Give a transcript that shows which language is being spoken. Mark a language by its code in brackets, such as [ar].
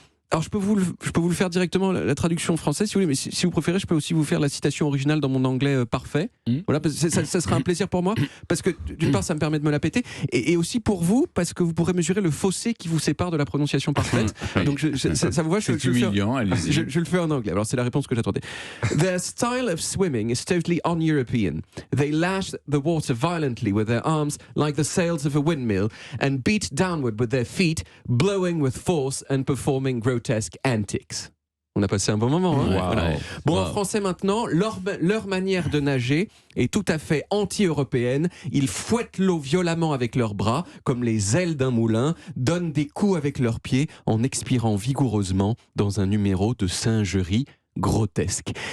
[fr] Alors je peux vous le faire directement, la traduction française si vous voulez, mais si vous préférez, je peux aussi vous faire la citation originale dans mon anglais parfait. Voilà, parce que ça sera un plaisir pour moi, parce que d'une part ça me permet de me la péter, et aussi pour vous, parce que vous pourrez mesurer le fossé qui vous sépare de la prononciation parfaite. Donc ça vous va, c'est humiliant, allez-y. Je le fais en anglais, alors c'est la réponse que j'attendais. [en] Their style of swimming is totally un-European. They lash the water violently with their arms like the sails of a windmill and beat downward with their feet, blowing with force and performing grotesque antics. [fr] On a passé un bon moment. Hein. Wow. Voilà. Bon, en français maintenant, leur manière de nager est tout à fait anti-européenne. Ils fouettent l'eau violemment avec leurs bras, comme les ailes d'un moulin, donnent des coups avec leurs pieds en expirant vigoureusement dans un numéro de singerie grotesque.